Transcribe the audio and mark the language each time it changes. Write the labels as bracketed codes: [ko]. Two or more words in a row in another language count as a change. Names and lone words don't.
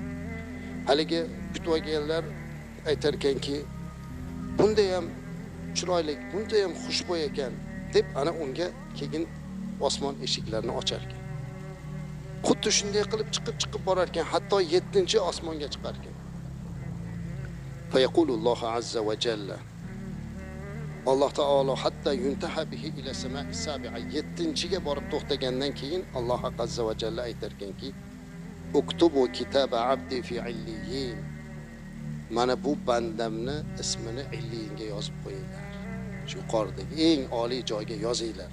[uz] Haligi kutib olganlar aytar ekanki, bunday ham chiroyli, bunday ham xushbo'y ekan deb ana unga keyin osmon eshiklarini ochar ekan. Xuddi shunday qilib chiqib borar ekan, hatto 7-osmonga chiqar ekan. [ar] فيقول الله عز وجل [uz] Alloh taolo [ar] حتى ينتهى به إلى السماء السابعة [uz] 7-ga borib to'xtagandan keyin Alloh [ar] عز وجل [uz] aytarkanki [ar] اكتبوا كتاب عبدي في عليين, [uz] mana bu bandamni ismini illiyinga yozib qo'yinglar, shu yuqoridagi eng oliy joyga yozinglar.